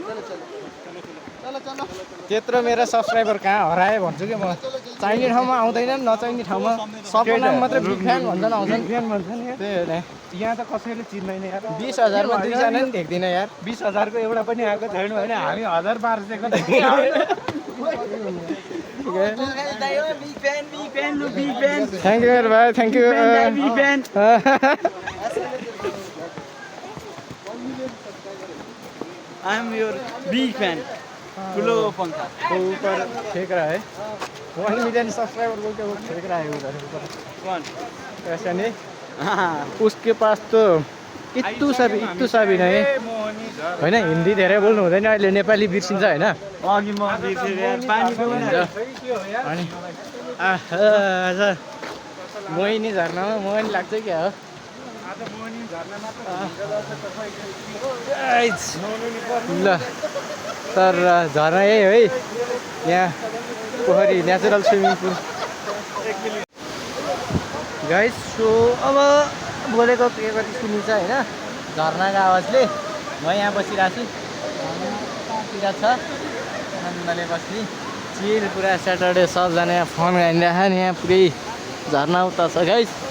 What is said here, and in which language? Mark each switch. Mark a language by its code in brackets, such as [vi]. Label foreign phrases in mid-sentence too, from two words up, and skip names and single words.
[ne] त्यत्रो मेरो सब्सक्राइबर कहाँ हराए भन्छु कि म चाहिने ठाउँमा आउँदैनन् नचाहिने ठाउँमा सबको नाम मात्रै [en] big fan [ne] भन्छन् आउँछन् फ्यान भन्छन् त्यही हो नि यहाँ त कसैले चिन्दैन यार 20,000 मा दुईजना नि देख्दिनँ यार 20,000 को एउटा पनि आएको छैन भने हामी 1,000-1,200 को [en] thank you भाइ thank you I am your big fan [ne] ठुलो पंखा [hi] ऊपर फेंक रहा है 1 [en] million subscriber [hi] बोल के वो फेंक रहा है उधर ऊपर कौन ऐसा नहीं उसके पास तो इत्तु सा भी नहीं [ne] होइन हिन्दी धेरै बोल्नु हुँदैन अहिले नेपाली बिर्सिन्छ होइन अघि म बिर्सेँ यार पानी पिउन अनि आज मोहिनी झर्नामा मोहिनी लाग्छ क्या हो आज मोहिनी झर्ना मात्र ल तर झर्ना यही है यहाँ पोखरी [en] natural swimming pool guys so [ne] अब बोलेको के कति सुनिन्छ होइन झर्नाको आवाजले म यहाँ बसिरहेको छु झर्नातिर छ आनन्दले बस्ने चिल पुरा स्याटरडे सबजना यहाँ फोन हानिरहेको नि यहाँ पुरै झर्ना उता छ गाइस